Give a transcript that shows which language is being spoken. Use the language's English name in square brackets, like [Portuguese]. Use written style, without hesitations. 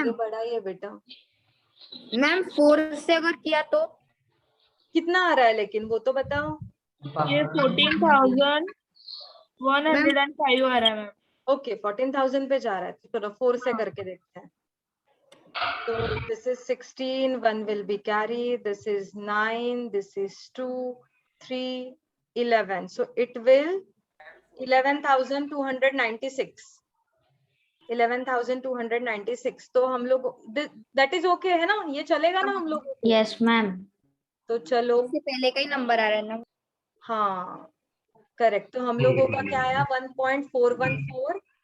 [Hindi] आगे बढ़ा ही है बेटा। मैम 4 से अगर किया तो कितना आ रहा है लेकिन वो तो बताओ। ये 14,105 आ रहा है मैम। ओके, 14,000 पे जा रहा है, तो चलो 4 से करके देखते हैं। [English] So this is 16, 1 will be carried, this is 9, this is 2, 3, 11. So it will 11,296. 11,296। [Hindi] तो हम लोग [English] that is okay [Hindi] है ना, ये चलेगा ना हम लोग? [English] Yes ma'am. [Hindi] तो चलो, इससे पहले का ही नंबर आ रहा है ना। हाँ करेक्ट। तो हम लोगों का क्या आया 1.414।